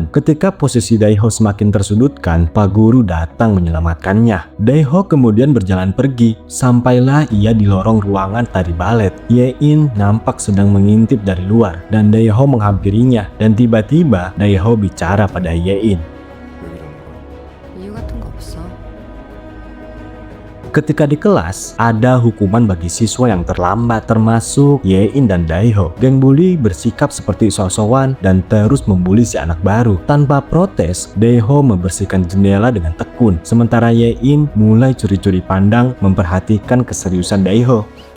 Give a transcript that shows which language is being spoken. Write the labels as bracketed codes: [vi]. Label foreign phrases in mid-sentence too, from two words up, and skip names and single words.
[id] Ketika posisi Dae-ho semakin tersudutkan, Pak Guru datang menyelamatkannya. Dae-ho kemudian berjalan pergi. Sampailah ia di lorong ruangan tari balet. Ye-in nampak sedang mengintip dari luar dan Dae-ho menghampirinya dan tiba-tiba Dae-ho bicara pada Ye-in. [ko] 왜 그러는 거야? 이유 같은 거 없어. [id] Ketika di kelas, ada hukuman bagi siswa yang terlambat termasuk Ye-in dan Dae-ho. Geng bully bersikap seperti so-soan dan terus membuli si anak baru. Tanpa protes, Dae-ho membersihkan jendela dengan tekun. Sementara Ye-in mulai curi-curi pandang memperhatikan keseriusan Dae-ho.